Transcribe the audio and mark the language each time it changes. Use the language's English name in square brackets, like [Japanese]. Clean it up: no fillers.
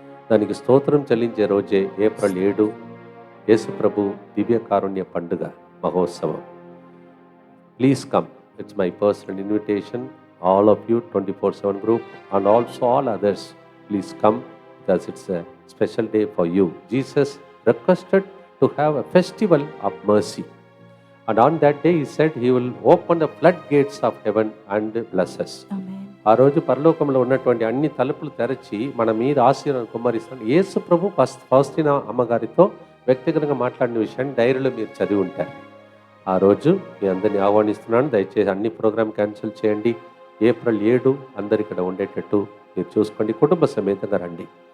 [Telugu] దానికి స్తోత్రం చెల్లించే రోజే ఏప్రిల్ 7 యేసు ప్రభు దివ్య కారుణ్య పండుగ మహోత్సవం. [English] Please come. It's my personal invitation. All of you 24/7 group and also all others, please come because it's a special day for you. Jesus requested to have a festival of mercy, and on that day he said he will open the floodgates of heaven and bless us. [Telugu] ఆమేన్. ఆ రోజు పరలోకంలో ఉన్నటువంటి అన్ని తలుపులు తెరచి మన మీద ఆశీర్వాదం కుమ్మరిస్తాడు. యేసు ప్రభు ఫౌస్టినా అమ్మగారితో వ్యక్తిగతంగా మాట్లాడిన విషయాన్ని డైరీలో మీరు చదివి ఉంటారు. ఆ రోజు మీ అందరినీ ఆహ్వానిస్తున్నాను. దయచేసి అన్ని ప్రోగ్రామ్ క్యాన్సిల్ చేయండి. ఏప్రిల్ 7 అందరు ఇక్కడ ఉండేటట్టు మీరు చూసుకోండి. కుటుంబ సమేతంగా రండి.